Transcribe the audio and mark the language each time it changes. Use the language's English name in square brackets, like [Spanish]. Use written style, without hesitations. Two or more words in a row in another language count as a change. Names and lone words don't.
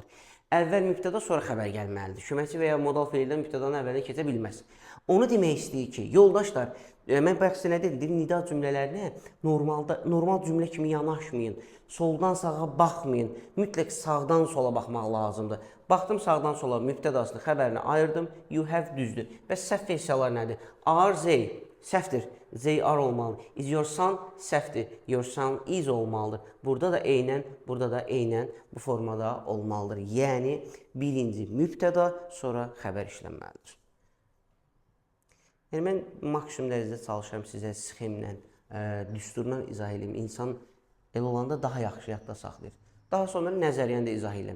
[Azerbaijani] Əvvəl mübtəda, sonra xəbər gəlməlidir. Köməkçi və ya modal feildən mübtədanın əvvəlinə keçə bilməz. Onu demək istəyir ki, yoldaşlar, mən bayaq sizə nə dedim? Nida cümlələrinə normal cümlə kimi yanaşmayın. Soldan sağa baxmayın. Mütləq sağdan sola baxmaq lazımdır. Baxdım sağdan sola, mübtədasını, xəbərini ayırdım. [English] You have [Azerbaijani] düzdür. Bəs səhv versiyalar nədir? [English] Are they? [Azerbaijani] Səhvdir. [English] They are [Azerbaijani] olmalıdır. [English] Is your son? [Azerbaijani] Səhvdir. [English] Your son is [Azerbaijani] olmalıdır. Burada da eynən, burada da eynən bu formada olmalıdır. Yəni, birinci mübtəda, sonra xəbər işlənməlidir. Yəni, mən maksimum dərəcədə çalışıram sizə sxemlə, düsturla izah edeyim. İnsan elə olanda daha yaxşı yadda saxlayır. Daha sonra nəzəriyyəni də izah edeyim.